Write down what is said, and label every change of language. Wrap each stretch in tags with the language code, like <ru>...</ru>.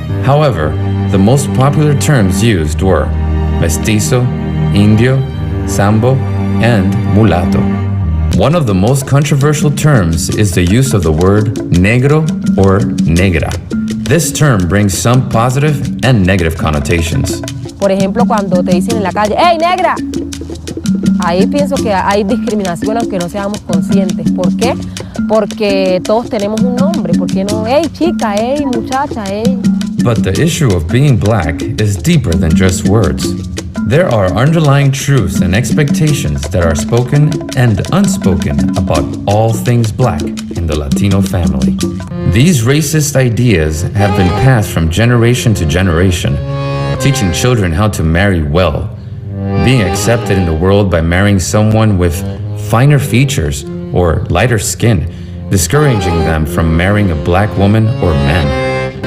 <en>However, the most popular terms used were mestizo, indio, sambo, and mulatto. One of the most controversial terms is the use of the word negro or negra. This term brings some positive and negative connotations.</en> <es>Por ejemplo, cuando te dicen en la calle, ¡hey, negra! Ahí pienso que hay discriminación aunque no seamos conscientes. ¿Por qué? Porque todos tenemos un nombre. ¿Por qué no? ¡Hey, chica! ¡Hey, muchacha! ¡Hey!</es> <en>But the issue of being black is deeper than just words. There are underlying truths and expectations that are spoken and unspoken about all things black in the Latino family. These racist ideas have been passed from generation to generation, teaching children how to marry well, being accepted in the world by marrying someone with finer features or lighter skin, discouraging them from marrying a black woman or man.</en>